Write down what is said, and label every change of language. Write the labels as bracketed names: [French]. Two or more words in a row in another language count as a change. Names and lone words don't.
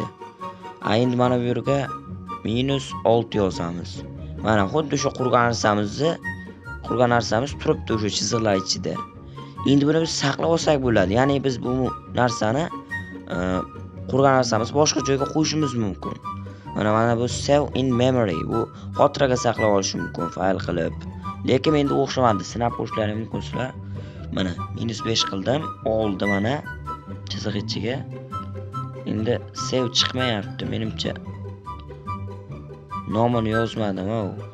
[Uzbek] Endi mana bu yerga -6 yozamiz. Mana xuddi shu qurgan narsamiz turibdi o'sha chiziqlar ichida. Endi buni biz saqlab olsak bo'ladi. Ya'ni biz bu narsani qurgan narsamiz boshqa joyga qo'yishimiz mumkin. [English] Mana bu save in memory, [Uzbek] bu xotiraga saqlab olish mumkin fayl qilib. Lekin endi o'xshamadi, sinab ko'rishlaringiz mumkin sizlar. Mana -5 qildim, oldi mana chiziq ichiga. Endi save chiqmayapti menimcha. Nomini yozmadim u.